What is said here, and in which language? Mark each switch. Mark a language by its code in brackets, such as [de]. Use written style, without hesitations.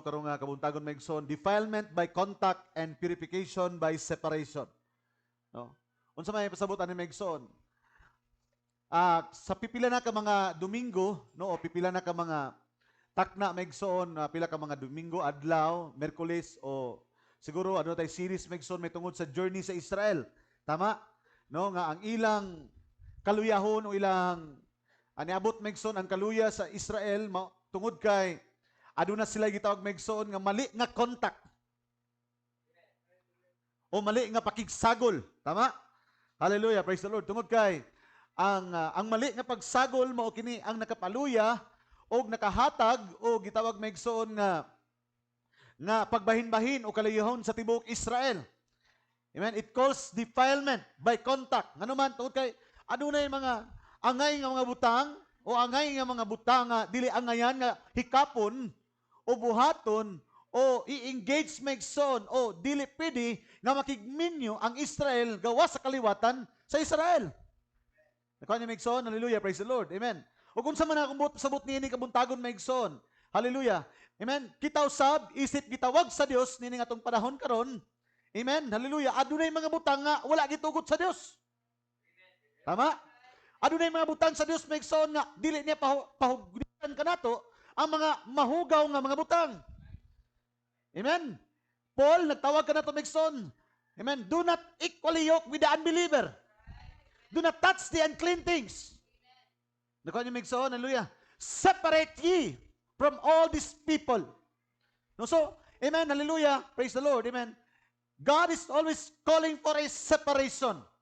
[ceb] Karong kabuntagon maigsoon, [en] defilement by contact and purification by separation. [ceb] No? Unsa may pasabutan ni maigsoon? Sa pipila na ka mga Domingo, no? O pipila na ka mga takna maigsoon, pila ka mga Domingo, adlaw, Merkulis, o siguro ano tay series maigsoon may tungod sa journey sa Israel. Tama? No? Nga ang ilang kaluyahon o ilang aniabot maigsoon ang kaluya sa Israel, tungod kay aduna sila gitawag maigsoon nga mali nga contact o mali nga pakigsagol. Tama? Hallelujah, [en] praise the Lord. [ceb] Tungod kay ang mali nga pagsagol mao kini ang nakapaluya o nakahatag o gitawag maigsoon nga pagbahin-bahin o kalayahon sa tibuok Israel. Amen. [en] It calls defilement by contact. [ceb] Ngano man tungod kay adunay mga angay nga mga butang o angay nga mga butang nga dili angayan nga hikapon o buhaton o i-engage maigsoon o dili pwede nga makigminyo ang Israel gawa sa kaliwatan sa Israel. Nakuha niyo maigsoon? Hallelujah, [en] praise the Lord. [ceb] Amen. O kung sa man akong sabot niini kabuntagon maigsoon. Hallelujah. Amen. Kita usab isip gitawag sa Dios nini nga atong panahon karon. Amen. Hallelujah. Adunay mga butang nga wala gitugot sa Dios. Tama? Adunay mga butang sa Dios maigsoon nga dili niya pahugutan kanato ang mga mahugaw nga mga butang. Amen. Paul nagtawag kanato maigsoon. Amen. [en] Do not equally yoke with the unbeliever. Do not touch the unclean things. [ceb] Nakuha niyo maigsoon, [en] hallelujah. Separate ye from all these people. No, so, amen, hallelujah, praise the Lord, amen. God is always calling for a separation.